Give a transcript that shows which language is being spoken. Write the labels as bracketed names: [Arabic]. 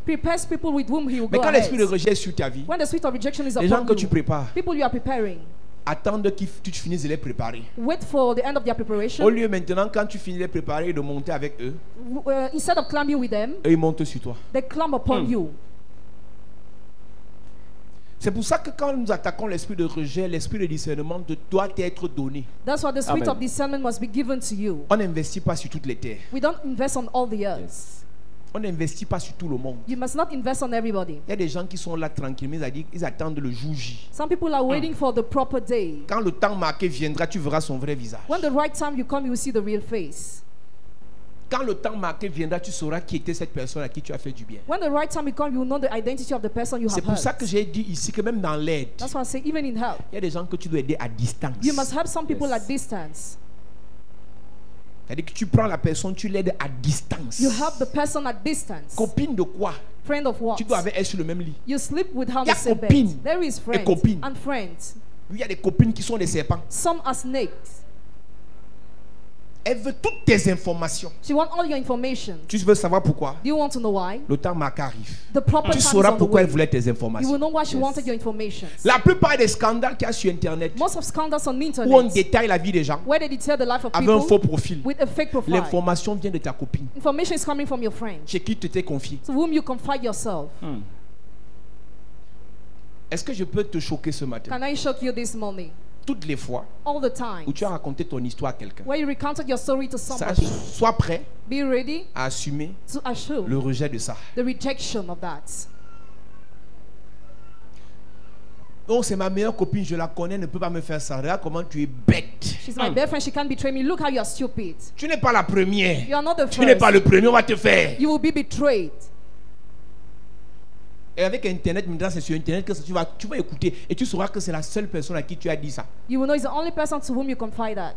[English] prepares people with whom he will [French] Mais [English] go [French] quand l'esprit de [English] ahead. [French] rejet est sur ta vie, [English] When the spirit of rejection is [French] les gens [English] upon [French] que tu [English] you, [French] prépares, [English] people you are preparing, [French] attendent que tu finisses de les préparer. [English] wait for the end of their preparation. [French] Au lieu maintenant, quand tu finis de les préparer et de monter avec eux, [English] Instead of climbing with them, [French] eux ils montent sur toi. [English] they climb upon you. [French] C'est pour ça que quand nous attaquons l'esprit de rejet, l'esprit de discernement doit être donné. [English] That's why the spirit Amen. of discernment must be given to you. [French] On n'investit pas sur toutes les terres. [English] We don't invest on all the earth. [French] On n'investit pas sur tout le monde. [English] You must not invest on everybody. [French] Il y a des gens qui sont là tranquillement, ils attendent le jour J. [English] Some people are waiting for the proper day. [French] Quand le temps marqué viendra, tu verras son vrai visage. [English] When the right time you come, you will see the real face. [French] Quand le temps marqué viendra, tu sauras qui était cette personne à qui tu as fait du bien. [English] When the right time you come, you will know the identity of the person you [French] C'est [English] have [French] pour ça que [English] hurt. [French] j'ai dit ici que même dans l'aide, [English] That's why I say even in help, [French] il y a des gens que tu dois aider à distance. [English] you must help some people at distance. [French] C'est-à-dire que tu prends la personne, tu l'aides à distance. [English] You help the person at distance. [French] Copine de quoi? [English] Friend of what? [French] Tu dois avec elle sur le même lit. [English] You sleep with her on [French] Il y a [English] the same bed. [French] copine [English] There is friends [French] copine. [English] and friends. [French] Il y a des copines qui sont des serpents. [English] Some are snakes. [French] Elle veut toutes tes informations. [English] She wants all your information. [French] Tu veux savoir pourquoi? [English] Do you want to know why? [French] Le temps marqué arrive. [English] The proper [French] Tu [English] time is [French] sauras [English] on the [French] pourquoi [English] way. [French] elle voulait tes [English] You will [French] informations. [English] know why she wanted your information. [French] La plupart des scandales qu'il y a sur Internet, [English] Most of scandals on the [French] où on [English] internet, [French] détaille la vie des gens [English] where they detail the life of [French] avec un faux [English] people [French] profil, [English] with a fake profile. [French] l'information vient de ta copine, [English] Information is coming from your friend, [French] chez qui tu t'es confié. [English] to whom you confide yourself. [French] Est-ce que je peux te choquer ce matin? [English] Can I shock you this morning? [French] Toutes les fois [English] All the time. [French] où tu as raconté ton histoire à quelqu'un, [English] Where you recounted your story to somebody, [French] sois prêt [English] be ready [French] à assumer [English] to assure [French] le rejet de ça. [English] the rejection of that. [French] Oh, c'est ma meilleure copine, je la connais, ne peut pas me faire ça. Regarde comment tu es bête. [English] She's my best friend, she can't betray me. Look how you are stupid. [French] Tu n'es pas la première. [English] You are not the [French] Tu n'es pas [English] first. [French] le premier, on va te faire. [English] You will be betrayed. [French] Et avec Internet, maintenant c'est sur Internet que tu vas écouter et tu sauras que c'est la seule personne à qui tu as dit ça. [English] You will know it's the only person to whom you confide that.